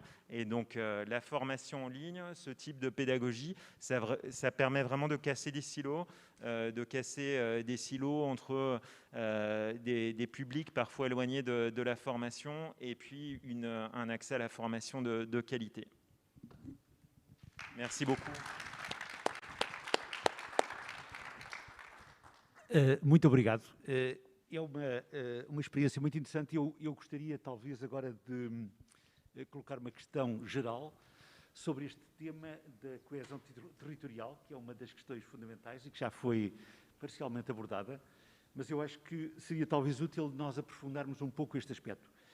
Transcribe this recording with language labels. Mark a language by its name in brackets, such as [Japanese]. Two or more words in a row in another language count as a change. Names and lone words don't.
[French] Et donc, la formation en ligne, ce type de pédagogie, ça permet vraiment de casser des silos, entre des publics parfois éloignés de la formation et puis un accès à la formation de qualité. Merci beaucoup. [Portuguese] Muito obrigado. É uma experiência muito interessante. Eu gostaria, talvez, agora de colocar uma questão geral sobre este tema da coesão territorial, que é uma das questões fundamentais e que já foi parcialmente abordada, mas eu acho que seria talvez útil nós aprofundarmos um pouco este aspecto.